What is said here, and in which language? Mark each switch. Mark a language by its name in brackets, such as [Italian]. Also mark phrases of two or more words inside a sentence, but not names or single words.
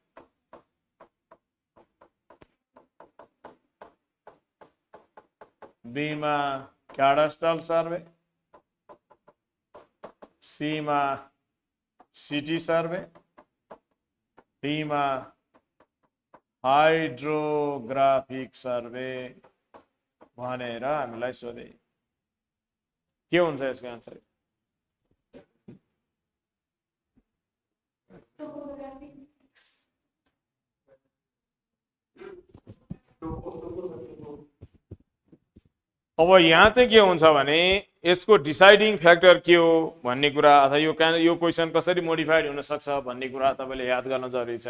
[English] B ma cadastral survey. C ma city survey. [Nepali] D ma [English] hydrographic survey [Nepali] भनेर हामीलाई सोधे। के हुन्छ यसको आन्सर? अब यहाँ चाहिँ के हुन्छ भने यसको [English] deciding factor [Nepali] के हो भन्ने कुरा अथवा यो क्वेसन कसरी मोडिफाइड हुन सक्छ भन्ने कुरा तपाईले याद गर्न जरुरी छ।